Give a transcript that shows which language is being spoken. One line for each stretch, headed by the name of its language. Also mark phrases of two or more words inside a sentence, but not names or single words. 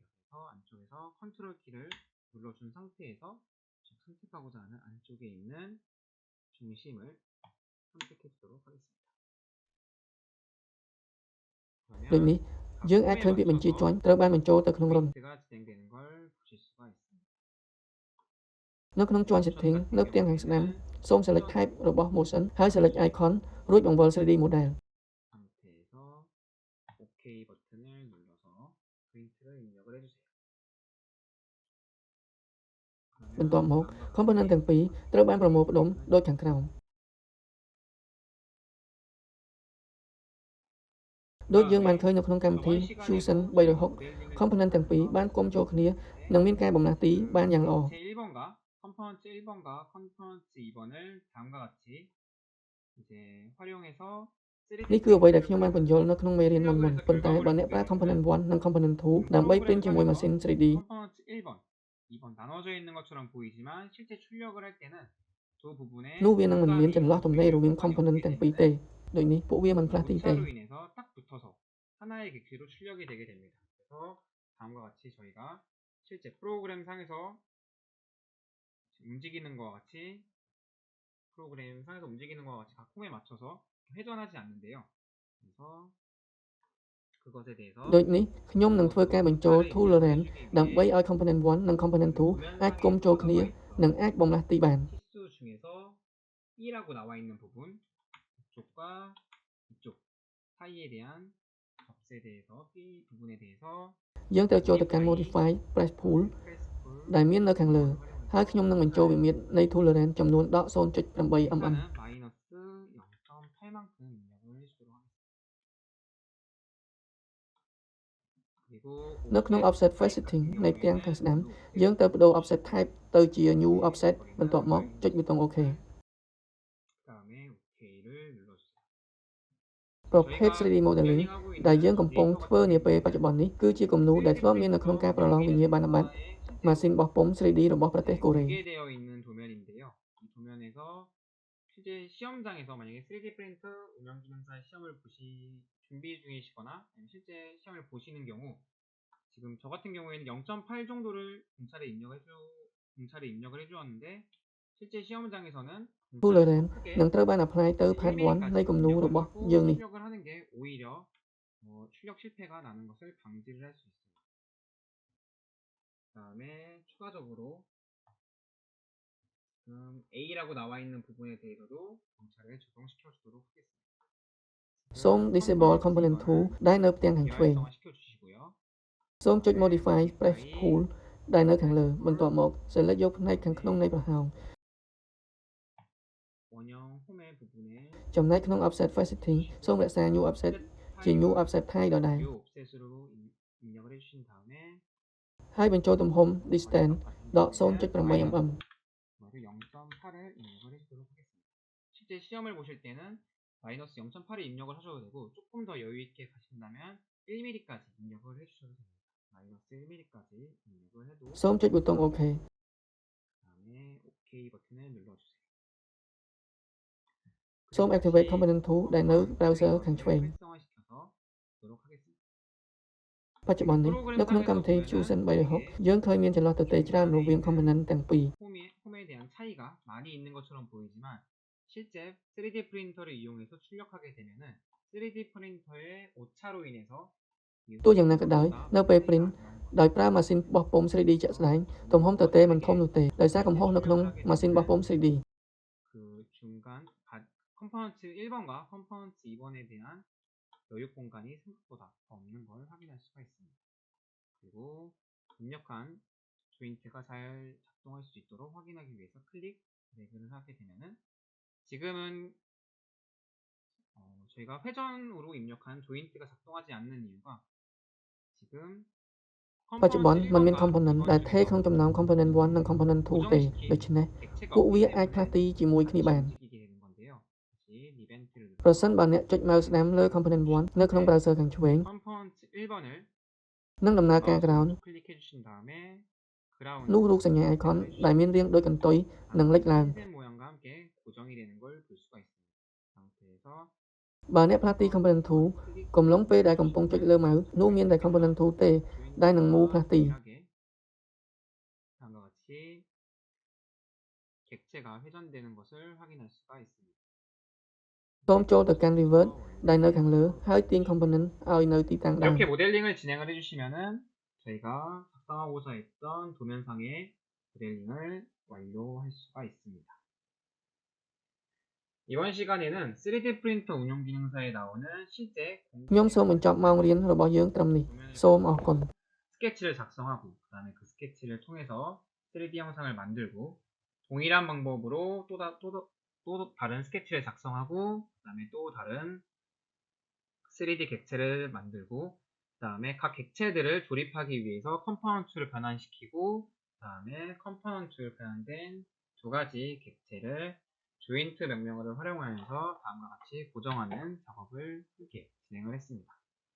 Korean: 그래서 안쪽에서 컨트롤 키를 눌러준 상태에서 선택하고자 하는 안쪽에 있는 중심을 선택해 주도록 하겠습니다.
Khmer: ដូចនេះ យើងអាចឃើញពាក្យបញ្ជាជាន់ត្រូវបានបញ្ចូលទៅក្នុងរុន
Korean: 가 진행되는 걸 보실 수가 있습니다.
Khmer: នៅក្នុងជាន់ setting នៅផ្ទាំងខាងស្ដាំសូម
English: select type
Khmer: របស់ motion ហើយ
English: select icon
Khmer: រួចបង្វិល 3D model
Korean: 상태에서 OK 버튼을 눌러서 프린트를 입력을 해주세요.
Khmer: បន្ទាប់មក component ទាំងពីរត្រូវបានប្រមូលផ្ដុំដូចខាងក្រោម ដូចយើងបានឃើញនៅក្នុងកម្មវិធី Fusion 360 component ទាំងពីរបានផ្គុំចូលគ្នានិងមានការបំលាស់ទីបានយ៉ាងល្អ
Korean: 제1번과 컴포넌트 1번과 컴포넌트 2번을 다음과 같이 이제 활용해서
Khmer: នេះគឺអ្វីដែលខ្ញុំបានបញ្យល់នៅក្នុងមេរៀនមុនៗប៉ុន្តែបើអ្នកប្រើ component 1 និង component 2 ដើម្បី print ជាមួយម៉ាស៊ីន 3D
Korean: 컴포넌트 1번, 2번 나눠져 있는 것처럼 보이지만 실제 출력을 할 때는 두 부분에
Khmer: នោះវានឹងមិនមានចន្លោះទំនេររវាង component ទាំងពីរទេដូចនេះពួកវាមិនផ្លាស់ទីទេ
Korean: 오차로 인해서 딱 붙어서 하나의 객체로 출력이 되게 됩니다. 그래서 다음과 같이 저희가 실제 프로그램 상에서 움직이는 것과 같이 각홈에 맞춰서 회전하지 않는데요. 그래서 그것에 대해서
Khmer: ដូចនេះខ្ញុំនឹងធ្វើការបញ្ចូល tolerance ដើម្បីឲ្យ component 1 និង component 2 អាចផ្គុំចូលគ្នានិងអាចបំលាស់ទីបាន
Korean: 치수 중에서 E라고 나와 있는 부분 이쪽과 이쪽 사이에 대한 값에 대해서 B 부분에 대해서
Khmer: យើងត្រូវចូលទៅកាន់
English: modify press pool
Khmer: ដែលមាននៅខាងលើហើយខ្ញុំនឹងបញ្ចូលវិមាត្រនៃ tolerance ចំនួនដក 0.8 mm
Korean: 마이너스 0.8만큼 입력을 해주도록 하겠습니다. 그리고
Khmer: នៅក្នុង
English: offset face setting
Khmer: នៃផ្ទាំងខាងស្ដាំយើងត្រូវបដូរ
English: offset type
Khmer: ទៅជា
English: new offset
Khmer: បន្ទាប់មកចុចប៊ូតុង OK
Korean: 그다음에 OK를 눌러주세요.
Khmer: ប្រភេទ 3D modeling ដែលយើងកំពុងធ្វើនាពេលបច្ចុប្បន្ននេះគឺជាគំនូរដែលធ្លាប់មាននៅក្នុងការប្រឡងវិញ្ញាបនបត្រម៉ាស៊ីនបោះពុម្ព 3D របស់ប្រទេសកូរ៉េ
Korean: 공개되어 있는 도면인데요. 이 도면에서 실제 시험장에서 만약에 3D 프린터 운영기능사 시험을 준비 중이시거나 실제 시험을 보시는 경우 지금 저 같은 경우에는 0.8 정도를 공차례 입력을 해주었는데 실제 시험장에서는
Khmer: tolerance នឹងត្រូវបាន apply ទៅ part 1 នៃគំនូររបស់យើងនេះ
Korean: 출력을 하는 게 오히려 출력 실패가 나는 것을 방지를 할 수 있습니다. 그다음에 추가적으로 A라고 나와 있는 부분에 대해서도 공차를 적용시켜 주도록 하겠습니다.
Khmer: សូម
English: disable component
Khmer: 2 ដែលនៅផ្ទាំងខាងឆ្វេង
Korean: 시켜 주시고요.
Khmer: សូមចុច
English: modify press pool
Khmer: ដែលនៅខាងលើបន្ទាប់មក select យកផ្នែកខាងក្នុងនៃប្រហោង
Korean: 원형 홈의 부분에
Khmer: ចំណែកក្នុង
English: offset face setting
Khmer: សូមរក្សា
English: new offset
Khmer: ជា
English: new offset type
Khmer: ដដែល
English: new offset
Korean: 으로 입력을 해주신 다음에
Khmer: ហើយបញ្ចូលទំហំ distance ដក 0.8 mm
Korean: 그래서 0.8을 입력을 해주도록 하겠습니다. 실제 시험을 보실 때는 마이너스 0.8을 입력을 하셔도 되고 조금 더 여유 있게 가신다면 1mm까지 입력을 해주셔도 됩니다. 마이너스 1mm까지 입력을 해도
Khmer: សូមចុចប៊ូតុង OK
Korean: 그다음에 OK 버튼을 눌러주세요.
Khmer: សូម
English: activate component
Khmer: 2 ដែលនៅ browser ខាងឆ្វេង
Korean: 활성화시켜서 보도록 하겠습니다.
Khmer: បច្ចុប្បន្ននេះនៅក្នុងកម្មវិធី Fusion 360 យើងឃើញមានចន្លោះទទេច្រើនរវាង component ទាំងពីរ
Korean: 홈에 대한 차이가 많이 있는 것처럼 보이지만 실제 3D 프린터를 이용해서 출력하게 되면은 3D 프린터의 오차로 인해서
Khmer: ទោះយ៉ាងណាក៏ដោយនៅពេល print ដោយប្រើម៉ាស៊ីនបោះពុម្ព 3D ជាក់ស្ដែងទំហំទទេមិនធំនោះទេដោយសារកំហុសនៅក្នុងម៉ាស៊ីនបោះពុម្ព 3D
Korean: 그 중간 컴포넌트 1번과 컴포넌트 2번에 대한 여유 공간이 생각보다 더 없는 걸 확인할 수가 있습니다. 그리고 입력한 조인트가 잘 작동할 수 있도록 확인하기 위해서 클릭, 드래그를 하게 되면은 지금은 저희가 회전으로 입력한 조인트가 작동하지 않는 이유가 지금
Khmer: បច្ចុប្បន្នมันមាន component ដែលថេរក្នុងចំណោម component 1 និង component 2 ទេដូច្នេះពួកវាអាចផ្លាស់ទីជាមួយគ្នាបាន ប្រសិនបើអ្នកចុច mouse ស្ដាំលើ component 1 នៅក្នុង browser ខាងឆ្វេង
Korean: 컴포넌트 1번을
Khmer: នឹងដំណើរការក្រោយ
Korean: 클릭해 주신 다음에
Khmer: នោះរូបសញ្ញាអៃខនដែលមានរាងដូចកន្ទុយនឹងលេចឡើង
Korean: 흰색 모양과 함께 고정이 되는 걸 볼 수가 있습니다. 상태에서
Khmer: បើអ្នកផ្លាស់ទី
English: component tool
Khmer: កំឡុងពេលដែលកំពុងចុចលើ mouse នោះមានតែ
English: component tool
Khmer: ទេដែលនឹង move ផ្លាស់ទី
Korean: 다음과 같이 객체가 회전되는 것을 확인할 수가 있습니다.
Khmer: សូមចូលទៅកាន់ revert ដែលនៅខាងលើហើយទាញ component ឲ្យនៅទីតាំងដើម
Korean: 이렇게 모델링을 진행을 해주시면은 저희가 작성하고자 했던 도면상의 모델링을 완료할 수가 있습니다. 이번 시간에는 3D 프린터 운용 기능사에 나오는 실제
Khmer: ខ្ញុំសូមបញ្ចប់ម៉ោងរៀនរបស់យើងត្រឹមនេះសូមអរគុណ
Korean: 스케치를 작성하고 그 다음에 그 스케치를 통해서 3D 영상을 만들고 동일한 방법으로 또 다른 스케치를 작성하고 그 다음에 또 다른 3D 객체를 만들고 그 다음에 각 객체들을 조립하기 위해서 컴포넌트를 변환시키고 그 다음에 컴포넌트를 변환된 두 가지 객체를 조인트 명령어를 활용하면서 다음과 같이 고정하는 작업을 함께 진행을 했습니다.